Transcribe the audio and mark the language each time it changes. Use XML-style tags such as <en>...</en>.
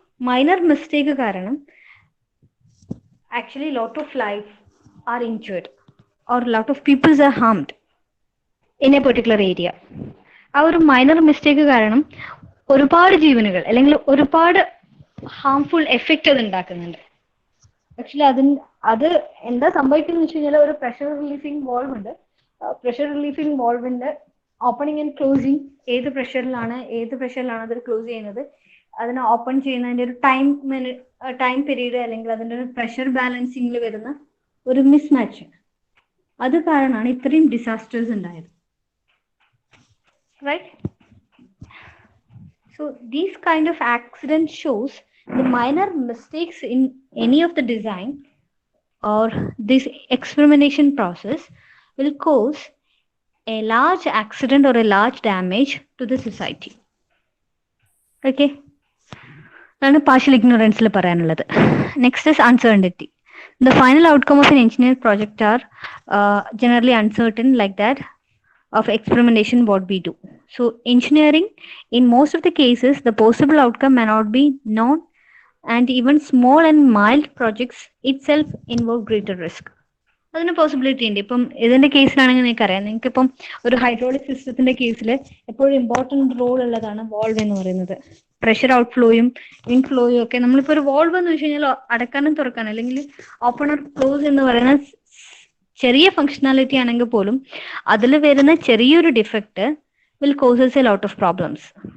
<en>minor mistake</en> <ml>കാരണം</ml> <en>actually lot of lives are injured or lot of peoples are harmed in a particular area.</en> <ml>ആ ഒരു minor mistake കാരണം ഒരുപാട് ജീവനുകൾ അല്ലെങ്കിൽ ഒരുപാട് ഹാംഫുൾ എഫക്റ്റ് അത് ഉണ്ടാക്കുന്നുണ്ട്. ആക്ച്വലി അത് എന്താ സംഭവിക്കുന്നത് വെച്ച് കഴിഞ്ഞാൽ ഒരു പ്രഷർ റിലീഫിംഗ് വാൾവ് ഉണ്ട്. പ്രഷർ റിലീഫിംഗ് വാൾവിന്റെ ഓപ്പണിംഗ് ആൻഡ് ക്ലോസിങ് ഏത് പ്രഷറിലാണ് അത് ക്ലോസ് ചെയ്യുന്നത്, അതിനെ ഓപ്പൺ ചെയ്യുന്നതിന്റെ ഒരു ടൈം പീരീഡ് അല്ലെങ്കിൽ അതിന്റെ ഒരു പ്രഷർ ബാലൻസിംഗിൽ വരുന്ന ഒരു മിസ്മാച്ച്, അത് കാരണമാണ് ഇത്രയും ഡിസാസ്റ്റേഴ്സ് ഉണ്ടായത്.</ml> <en>Right? So these kind of accident shows the minor mistakes in any of the design or this experimentation process will cause a large accident or a large damage to the society. Okay?</en> <ml>അതാണ് partial ഇഗ്നോറൻസിൽ പറയാനുള്ളത്.</ml> <en>Next is uncertainty. The final outcome of an engineer project are generally uncertain, like that of experimentation what we do. So engineering, in most of the cases, the possible outcome may not be known, and even small and mild projects itself involve greater risk.</en> <ml>അതിന് possibility ഉണ്ട്. ഇപ്പം ഇതിന്റെ കേസിലാണെങ്കിൽ നിങ്ങൾക്കറിയാം, നിങ്ങൾക്ക് ഇപ്പം ഒരു hydraulic സിസ്റ്റത്തിന്റെ കേസിൽ എപ്പോഴും ഇമ്പോർട്ടന്റ് റോൾ ഉള്ളതാണ് വാൾവ് എന്ന് പറയുന്നത്. പ്രഷർ ഔട്ട് ഫ്ലോയും ഇൻഫ്ലോയും ഒക്കെ നമ്മളിപ്പോൾ ഒരു വാൾവ് എന്ന് വെച്ച് കഴിഞ്ഞാൽ അടക്കാനും തുറക്കാനും അല്ലെങ്കിൽ ഓപ്പൺ ഓർ ക്ലോസ് എന്ന് പറയുന്ന ചെറിയ ഫങ്ഷണാലിറ്റി ആണെങ്കിൽ പോലും അതിൽ വരുന്ന ചെറിയൊരു defect</ml> <en>Will causes a lot of problems.</en>